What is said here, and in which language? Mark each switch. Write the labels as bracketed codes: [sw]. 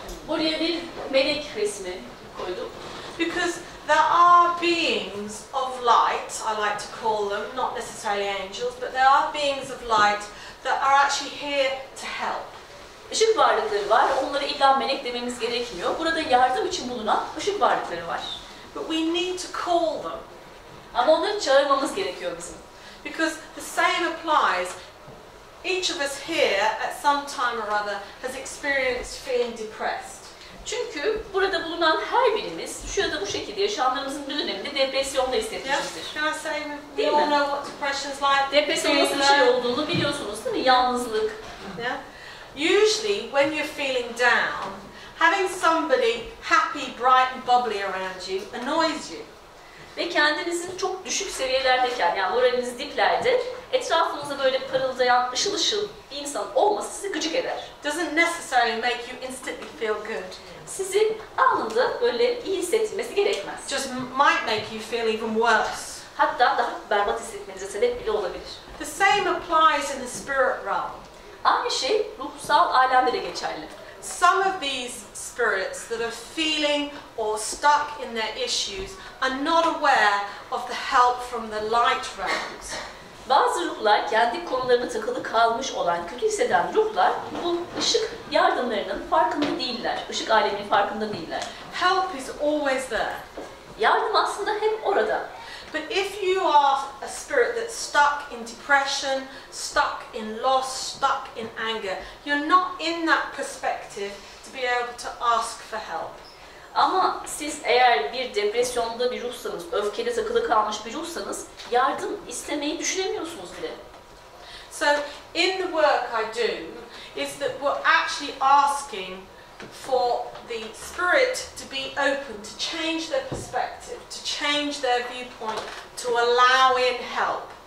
[tr] Buraya bir melek resmi koydum. [en] Because there are beings of light, I like to call them, not necessarily angels, but there are beings of light that are actually here to help. [tr] Işık varlıkları var, onlara illa melek dememiz gerekmiyor. Burada yardım için bulunan ışık varlıkları var. [en] But we need to call them. [tr] Ama onları çağırmamız gerekiyor bizim. [en] Because the same applies. Each of us here at some time or other has experienced feeling depressed. [tr] Çünkü burada bulunan her birimiz şu ya da bu şekilde yaşamlarımızın bir döneminde depresyonda hissetmişizdir. [en] Can I say we all know what depression's like? [tr] Depresyon nasıl bir şey olduğunu biliyorsunuz değil mi? Yalnızlık. [en] Yeah. Usually when you're feeling down, having somebody happy, bright and bubbly around you annoys you. [tr] Ve kendinizin çok düşük seviyelerdeyken, yani moraliniz diplerde, etrafınızda böyle parıldayan, ışıl ışıl bir insan olması sizi gıcık eder. [en] Doesn't necessarily make you instantly feel good. [tr] Sizi anında böyle iyi hissettirmesi gerekmez. [en] Just might make you feel even worse. [tr] Hatta daha berbat hissetmenize sebep bile olabilir. [en] The same applies in the spirit realm. [tr] Aynı şey ruhsal alemde de geçerli. [en] Some of these spirits that are feeling or stuck in their issues are not aware of the help from the light realms. [tr] Bazı ruhlar kendi konularına takılı kalmış olan, kötü hisseden ruhlar bu ışık yardımlarının farkında değiller. Işık aleminin farkında değiller. [en] Help is always there. [tr] Yardım aslında hep orada. [en] But if you are a spirit that's stuck in depression, stuck in loss, stuck in anger, you're not in that perspective to be able to ask for help. [tr] Ama siz eğer bir depresyonda bir ruhsanız, öfkede takılı kalmış bir ruhsanız yardım istemeyi düşünemiyorsunuz bile. [en] So in the work I do is that we're actually asking for the spirit to be open, to change their perspective, to change their viewpoint, to allow in help.